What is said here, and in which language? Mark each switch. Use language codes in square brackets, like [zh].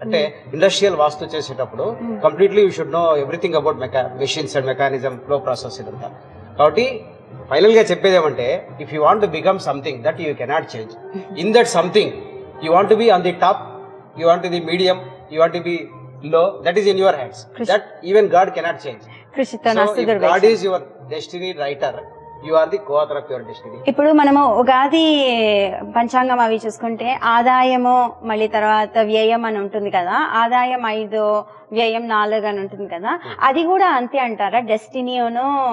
[te] అంటే ఇండస్ట్రియల్ వాస్తు చేసేటప్పుడు [en] Completely you should know everything about machines and mechanism, flow process ఇదంతా. [te] కాబట్టి ఫైనల్ గా చెప్పేది ఏమంటే, [en] If you want to become something that you cannot change, in that something you want to be on the top, you want to be medium, you want to be low, that is in your hands. That even God cannot change. So if God is your destiny writer, you are the co-author of your destiny. [te] ఇప్పుడు మనము ఉగాది పంచాంగం అవి చూసుకుంటే ఆదాయము, మళ్ళీ తర్వాత వ్యయం అని ఉంటుంది కదా. ఆదాయం 5, వ్యయం 4 అని ఉంటుంది కదా. అది కూడా అంతే అంటారా? డెస్టినీను